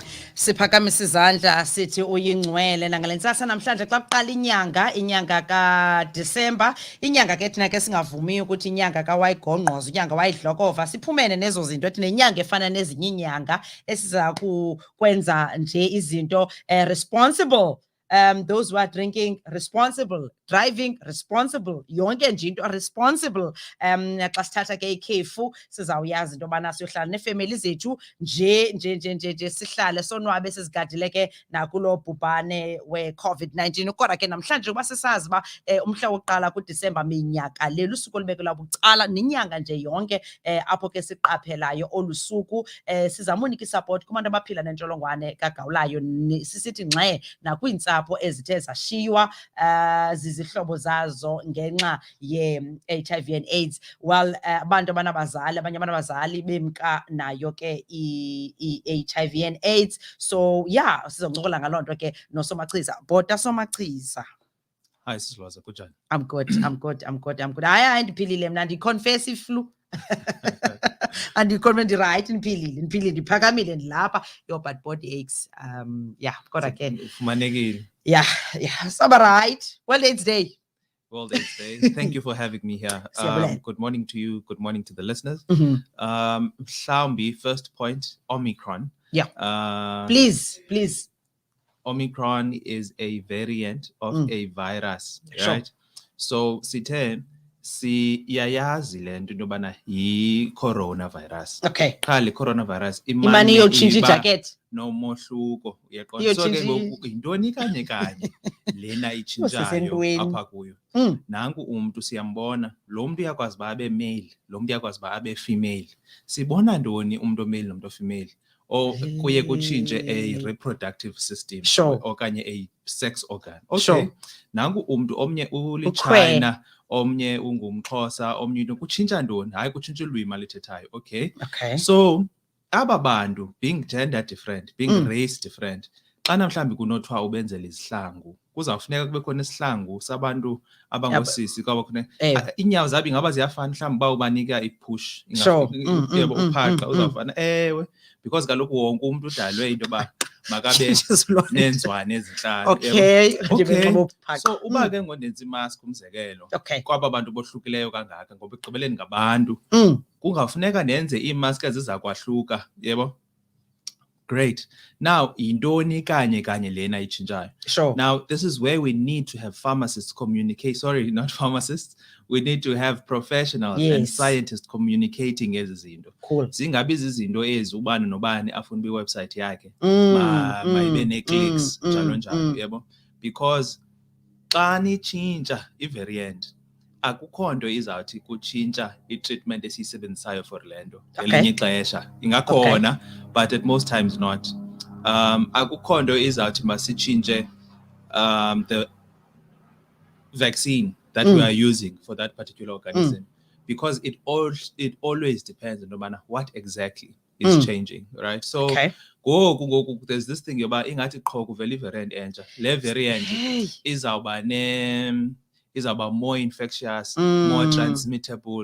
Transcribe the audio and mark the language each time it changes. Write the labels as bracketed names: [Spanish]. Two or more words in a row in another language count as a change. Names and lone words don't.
[Xhosa] Siphakamisa izandla sithi uyingcwele nangalentsasa namhlanje xa kuqala inyanga kaDisemba, inyanga ke thina ke singavumiyo ukuthi inyanga kaWayigongqoza, inyanga wayidlokova, siphumene nezo zinto ethi nenyanga efana nezinye inyanga esiza kwenza nje izinto responsible. [English] Those who are drinking responsible, driving responsible, [Xhosa] yonke nje into responsible. Xa sithatha ke ikhefu sizawuyazi into yobana siyohlala neefemeli zethu nje sihlale sonwabe sizigadile ke nakulo bhubhane we-COVID-19. Kodwa ke namhlanje uba sisazi uba umhla wokuqala kuDisemba minyaka le lusuku olubekelwa bucala nenyanga nje yonke apho ke siqaphelayo olu suku sizama unika isapoti kubantu abaphila nentsholongwane kagawulayo, sisithi ngxe nakwiintsapho ezithe zashiywa zizihlobo zazo ngenxa ye- [English] HIV and AIDS. [Xhosa] Well, abantu abanabazali, abanye abanabazali bemka nayo ke i- [English] HIV and AIDS. So yeah, [Xhosa] sizoncokola ngaloo nto ke noSomachiza. Bhota Somachiza. [English] Hi sis [Xhosa] Lhoza, kunjani? [English] I'm good. [Xhosa] Hayi ndiphilile mna, ndiconfess iflu. Andikhona ndi-right, ndiphilile ndiphakamile ndilapha [English] your bad body aches. [Xhosa] Yeah, kodwa ke Ufumanekile. [English] Yeah, so right. Well, it's day. World AIDS Day. Thank you for having me here. Good morning to you. Good morning to the listeners. Mhlawumbi, first point, Omicron. Yeah. Please. Omicron is a variant of a virus, right? Sure. So, [Xhosa] siyayazi le nto into yobana yi-coronavirus. Okay. Qha le coronavirus imane yotshintsha ijacket. Nomohluko, uyaqonda. So ke yintoni kanye lena itshintshayo apha kuyo. Nanku umuntu siyambona, lo muntu uyakwazi uba abe male, lo muntu uyakwazi uba abe female. Sibona ntoni umuntu omale nomuntu ofemale? Or kuye kutshintshe [English] a reproductive system, [Xhosa] sure, okanye [English] a sex organ. [Xhosa] Okay. Sure. Nanku umuntu omnye uliChina, omnye ungumXhosa, omnye into kutshintsha ntoni? Hayi kutshintsha ulwimi alithethayo. Okay. [English] So [Xhosa] aba bantu [English] being gender different, being race different, [Xhosa] xa namhlanje kunothiwa ubenzele izihlangu, kuzawufuneka kube khona isihlangu sabantu abangosisi kwaba khona inyawo zabo ingaba ziyafana mhlawumbi ba ubanika ipush yebo uphaqa uzawufana ewe, because kaloku wonke umuntu udalwe into ba makabe nenzwane ezinhlanu. Okay. So uba ke ngondenza imask umzekelo kwaba bantu bohlukileyo kangaka ngoba ekugqibeleni ngabantu, kungafuneka nenze iimask eziza kwahluka, yebo. Great. Now, intoni kanye lena itshintshayo. Sure. [English] Now, this is where we need to have pharmacists communicate. Sorry, not pharmacists. We need to have professionals and scientists communicating [Xhosa] ezi zinto. [English] Cool. [Xhosa] Zingabi izinto ezi ubani nobani afuna iwebsite yakhe. Mayibe ne-clicks njalo, yebo. Because xa nitshintsha i-variant, akukho nto izawuthi kutshintsha i-treatment esiyisebenzisayo for le nto ngelinye ixesha ingakhona, [English] but at most times not. [Xhosa] Akukho nto izawuthi masitshintshe [English] the vaccine that we are using for that particular organism, because it always depends on what exactly is changing, right? So go there's this thing [Xhosa] yoba ingathi qho kuvela i-variant entsha, le variant izawuba [English] more infectious, more transmittable.